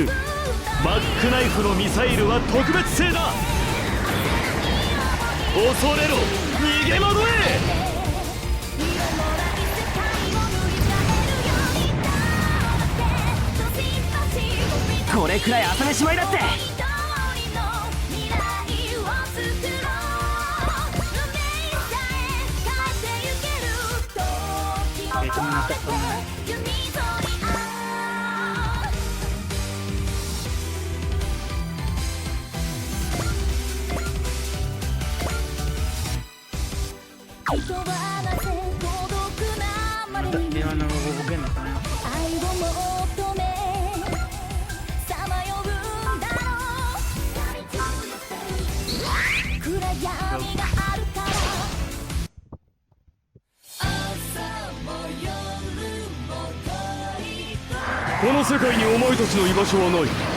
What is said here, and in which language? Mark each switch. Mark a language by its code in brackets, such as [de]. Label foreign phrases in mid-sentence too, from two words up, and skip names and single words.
[ja] マックナイフのミサイルは特別製だ。恐れろ、逃げ惑え。これくらい朝飯前だって。 [tl] Ito muna ito muna. Hindi naman nabubugin ito. Go. [ja] この世界にお前たちの居場所はない。